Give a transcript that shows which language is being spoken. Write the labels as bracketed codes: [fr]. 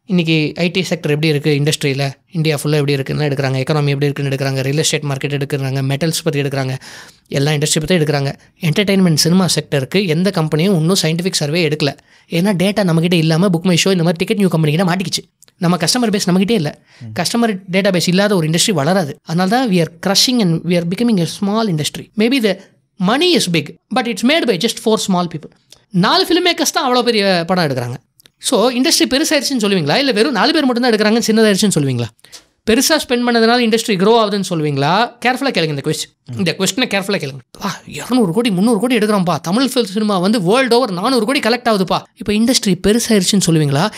[ta] இன்றைக்கி IT sector எப்படி இருக்குது, இண்டஸ்ட்ரியில் இந்தியா ஃபுல்லாக எப்படி இருக்குன்னு எடுக்கிறாங்க, எக்கனாமி எப்படி இருக்குன்னு எடுக்கிறாங்க, ரியல் எஸ்டேட் மார்க்கெட் எடுக்கிறாங்க, மெட்டல்ஸ் பற்றி எடுக்கிறாங்க, எல்லா இண்டஸ்ட்ரி பற்றி எடுக்கிறாங்க. என்டர்டெயின்மெண்ட் சினிமா செக்டருக்கு எந்த கம்பெனியும் இன்னும் சயின்டிஃபிக் சர்வே எடுக்கல. ஏன்னா டேட்டா நம்மகிட்ட இல்லாமல் புக் மை ஷோ இந்த மாதிரி டிக்கெட் நியூ கம்பெனிக்கிட்ட மாட்டிக்கிச்சு. நம்ம கஸ்டமர் பேஸ் நம்மகிட்டே இல்லை. கஸ்டமர் டேட்டா பேஸ் இல்லாத ஒரு இண்டஸ்ட்ரி வளராது. அதனால தான் [en] we are crushing and we are becoming a small industry. Maybe the money is big but it's made by just 4 small people. [ta] 4 film makers தான் அவ்வளோ பெரிய படம் எடுக்கிறாங்க. ஸோ இண்டஸ்ட்ரி பெருசாகிடுச்சுன்னு சொல்லுவீங்களா, இல்லை வெறும் 4 பேர் மட்டும் தான் எடுக்கிறாங்க சின்னதாகிடுச்சுன்னு சொல்லுவீங்களா? பெருசாக ஸ்பெண்ட் பண்ணதுனால இண்டஸ்ட்ரி க்ரோ ஆகுதுன்னு சொல்லுவீங்களா? கேர்ஃபுல்லாக கேளுங்க இந்த கொஸ்டினை கேர்ஃபுல்லாக கேளுங்க. 200 கோடி 300 கோடி எடுக்கிறோம்ப்பா, தமிழ் சினிமா வந்து வேர்ல்டு ஓவர் 400 கோடி கலெக்ட் ஆகுதுப்பா, இப்போ இண்டஸ்ட்ரி பெருசாகிடுச்சுன்னு சொல்லுவீங்களா?